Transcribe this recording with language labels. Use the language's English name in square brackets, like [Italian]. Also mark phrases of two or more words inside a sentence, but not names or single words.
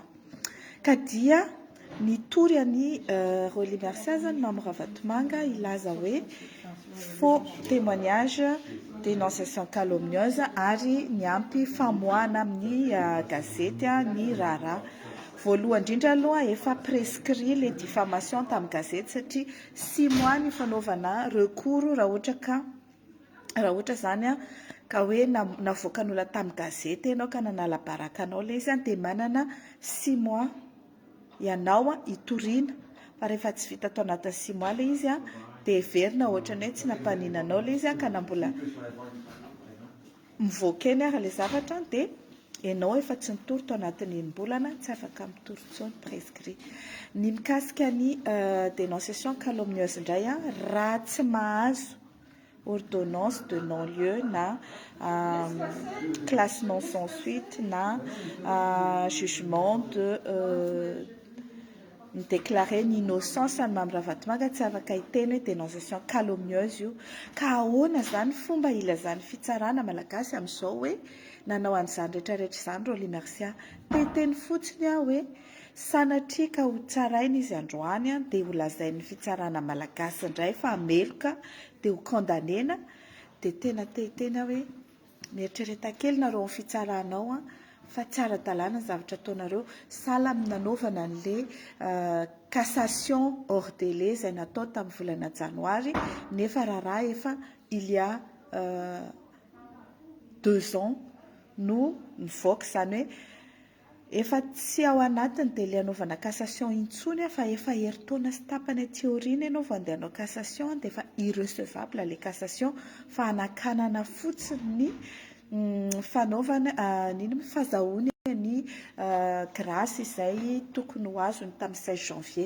[Malagasy] Ka dia nitory an'i Roly Marcia zany Mamirahavatomanga ilaza hoe [French] faux témoignage, dénonciation calomnieuse [Malagasy] ary niampy famoahana amin'ny gazety ny raharaha. Voalohany indrindra aloha efa [French] prescrit les diffamation [Malagasy] tamin'ny gazety satria [French] 6 mois [Malagasy] ny fanaovana recours raha ohatra zany ka hoe navoaka ny olona tamin'ny gazety ianao ka nanala barakanao ilay izy dia manana [French] 6 mois [Malagasy] ianao hitoriana fa rehefa tsy vita tao anatin'ny 6 mois ilay izy dia heverina ohatrany hoe tsy nampaninanao ilay izy ka nambola mivoaka eny ilay zavatra dia ianao efa tsy nitory tao anatin'ny enim-bolana tsy afaka mitory intsony prescrit. Ny mikasika ny [French] dénonciation calomnieuse [Malagasy] indray raha tsy mahazo [French] ordonnance de non-lieu [Malagasy] na [French] classe non sans suite [Malagasy] na [French] jugement de déclarer [Malagasy] ny innocence ny Mamirahavatomanga tsy afaka hiteny hoe [French] dénonciation calomnieuse [Malagasy] io. Ka ahoana zany fomba ilazan'ny fitsarana malagasy amin'izao hoe nanao an'izany rehetrarehetra izany Roly Marcia? Teteny fotsiny hoe sanatria ka ho tsaraina izy androany dia ho lazain'ny fitsarana malagasy indray fa hameloka dia ho condamnena dia tena teteny hoe mieritrereta kely nareo amin'ny fitsaranao fa tsy ara-dalàna ny zavatra ataonareo, sahala amin'ny nanaovana an'ilay [French] cassation hors délai [Malagasy] izay natao tamin'ny volana janoary nefa raharaha efa [French] il y a 2 ans [Malagasy] no nivoaka izany hoe efa tsy ao anatiny dia ilay anaovana cassation intsony fa efa herintaona sy tapany aty aoriana ianao vao andeha hanao cassation dia efa irrecevable ilay cassation fa anakanana fotsiny ny fanaovana fahazahoany ny grâce izay tokony ho azony tamin'ny [French] 16 janvier.